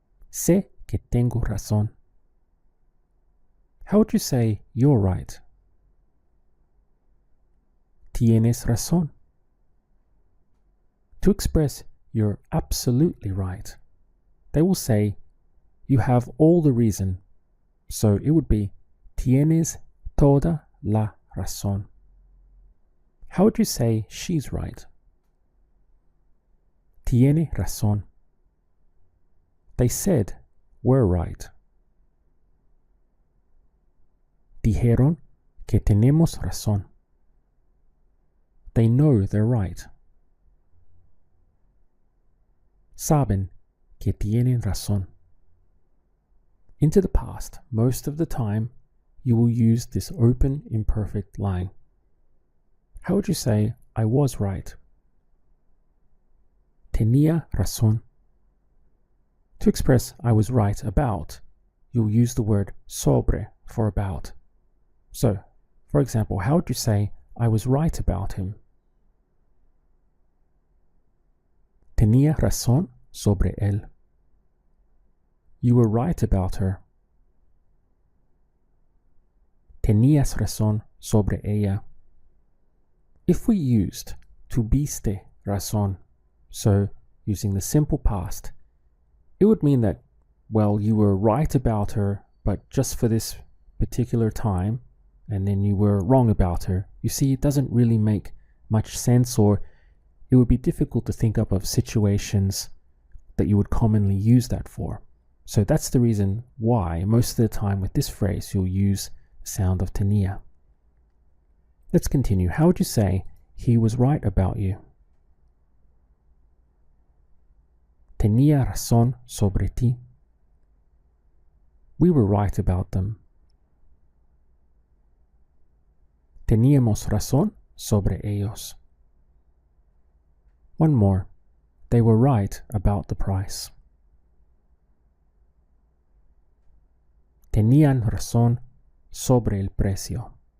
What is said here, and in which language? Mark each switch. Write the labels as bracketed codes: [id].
[es] Sé que tengo razón. [en] How would you say, you're right? [es] Tienes razón. [en] To express you're absolutely right, they will say, you have all the reason. So it would be, [es] tienes toda la razón. [en] How would you say she's right? [es] Tiene razón. [en] They said we're right. [es] Dijeron que tenemos razón. [en] They know they're right. [es] Saben que tienen razón. [en] Into the past, most of the time, you will use this open imperfect line. How would you say, I was right? [es] Tenía razón. [en] To express I was right about, you'll use the word sobre for about. So, for example, how would you say, I was right about him? [es] Tenía razón sobre él. [en] You were right about her. [es] Tenías razón sobre ella. [en] If we used [es] tuviste razón, [en] so using the simple past, it would mean that, well, you were right about her, but just for this particular time, and then you were wrong about her. You see, it doesn't really make much sense, or it would be difficult to think up of situations that you would commonly use that for. So that's the reason why most of the time with this phrase you'll use the sound of tenía. Let's continue. How would you say, he was right about you? [es] Tenía razón sobre ti. [en] We were right about them. [es] Teníamos razón sobre ellos. [en] One more. They were right about the price. [es] Tenían razón sobre el precio.